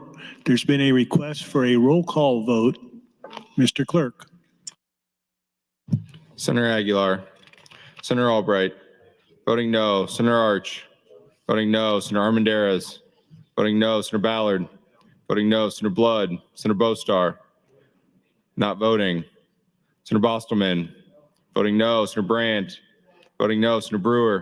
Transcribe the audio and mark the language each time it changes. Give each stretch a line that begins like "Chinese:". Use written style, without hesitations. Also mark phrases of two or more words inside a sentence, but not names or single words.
English: There's been a request for a roll call vote. Mr. Clerk. Senator Aguilar, Senator Albright. Voting no. Senator Arch. Voting no. Senator Armendariz. Voting no. Senator Ballard. Voting no. Senator Blood. Senator Bostar. Not voting. Senator Bostelman. Voting no. Senator Brandt. Voting no. Senator Brewer.